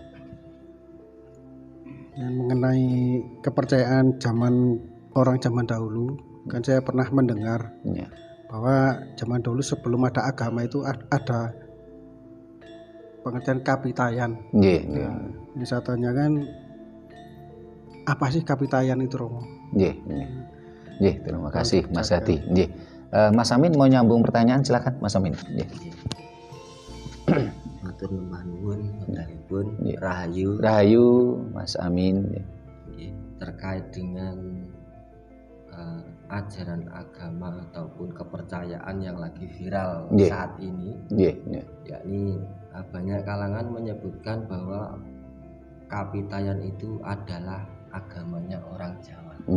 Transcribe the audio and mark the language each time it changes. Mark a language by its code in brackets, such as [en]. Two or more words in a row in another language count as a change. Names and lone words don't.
[id] Yang mengenai kepercayaan orang zaman dahulu, kan saya pernah mendengar bahwa zaman dahulu sebelum ada agama itu ada pengertian kapitayan. Ini saya tanyakan, apa sih kapitayan itu, Romo? Terima kasih Mas Hadi. Mas Amin mau nyambung pertanyaan, silakan Mas Amin. [jv] Matur nuwun pun Rahayu. [id] Rahayu Mas Amin. Terkait dengan ajaran agama ataupun kepercayaan yang lagi viral saat ini, yakni banyak kalangan menyebutkan bahwa kapitayan itu adalah agamanya orang Jawa.